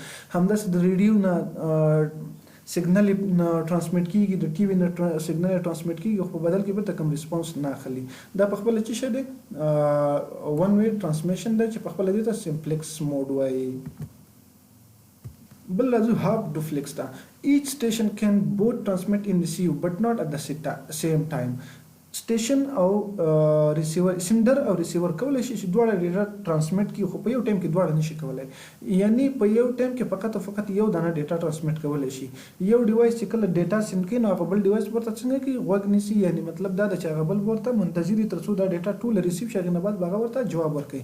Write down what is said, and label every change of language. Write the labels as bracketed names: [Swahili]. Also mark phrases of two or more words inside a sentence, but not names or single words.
[Pashto] همداسې د ریډیو نه [English] signal transmit [Pashto] کیږي، د ټي وي نه [English] signal transmit [Pashto] کیږي، خو په بدل کې بیرته کوم ریسپانس نه اخلي. دا په خپله څه شی دی؟ [English] one way transmission [Pashto] دی، چې په خپله دې ته [English] simplex mode [Pashto] وایي. بل راځو [English] half duplex [Pashto] ته. [English] each station can both transmit and receive but not at the same time. [Pashto] سټیشن او ریسیور، سینډر او ریسیور کولی شي چې دواړه [English] data transmit [Pashto] کړي، خو په یو ټایم کې دواړه نشي کولی. یعنی په یو ټایم کې فقط یو دانه [English] data transmit [Pashto] کولی شي. یو ډیوایس چې کله [English] data send [Pashto] کوي نو هغه بل ډیوایس ورته څنګه کوي، غوږ نیسي. یعنی مطلب دا ده چې هغه بل ورته منتظر وي تر څو دا ډیټا ټوله ریسیو شي، هغې نه بعد به هغه ورته جواب ورکوي.